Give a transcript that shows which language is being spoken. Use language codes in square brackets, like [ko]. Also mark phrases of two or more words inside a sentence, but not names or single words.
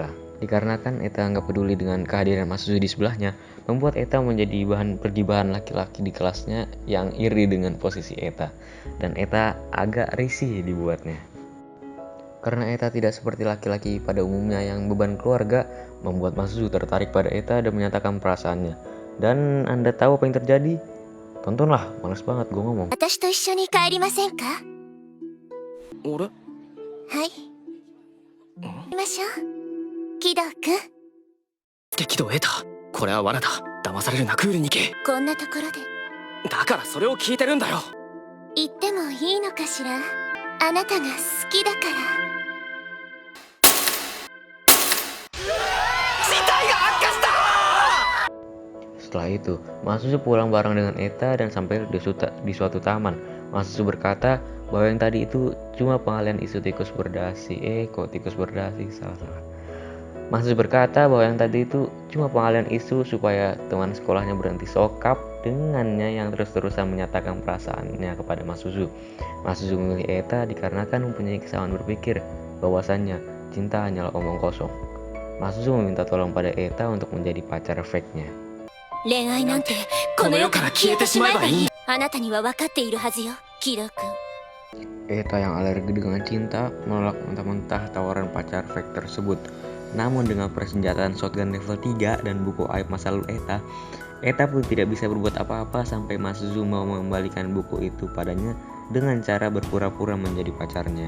[id] Dikarenakan Eta nggak peduli dengan kehadiran Masuzu di sebelahnya, membuat Eta menjadi bahan pergibaan laki-laki di kelasnya yang iri dengan posisi Eta. Dan Eta agak risih dibuatnya. Karena Eta tidak seperti laki-laki pada umumnya yang beban keluarga, membuat Masuzu tertarik pada Eta dan menyatakan perasaannya. Dan Anda tahu apa yang terjadi? Tontonlah, males banget gue ngomong. [ja] 私と一緒に帰りませんか？俺はい行きましょうキドくん。激怒を得たこれは罠だ騙されるなクールに行けこんなところでだからそれを聞いてるんだよ行ってもいいのかしら？あなたが好きだから。 [id] Setelah itu, Masuzu pulang bareng dengan Eta dan sampai di suatu taman. Masuzu berkata bahwa yang tadi itu cuma pengalian isu tikus berdasi. Kok tikus berdasi? Salah. Masuzu berkata bahwa yang tadi itu cuma pengalian isu supaya teman sekolahnya berhenti sokap dengannya yang terus-terusan menyatakan perasaannya kepada Masuzu. Masuzu memilih Eta dikarenakan mempunyai kesalahan berpikir bahwasannya cinta hanyalah omong kosong. Masuzu meminta tolong pada Eta untuk menjadi pacar fake-nya. [ja] 恋愛なんてこの世から消えてしまえばいい。あなたには分かっているはずよキドくん。 [id] Eta yang alergi dengan cinta menolak mentah-mentah tawaran pacar fake tersebut. Namun dengan persenjataan shotgun level 3 dan buku aib masa lalu Eta pun tidak bisa berbuat apa-apa sampai Masuzu mau mengembalikan buku itu padanya dengan cara berpura-pura menjadi pacarnya.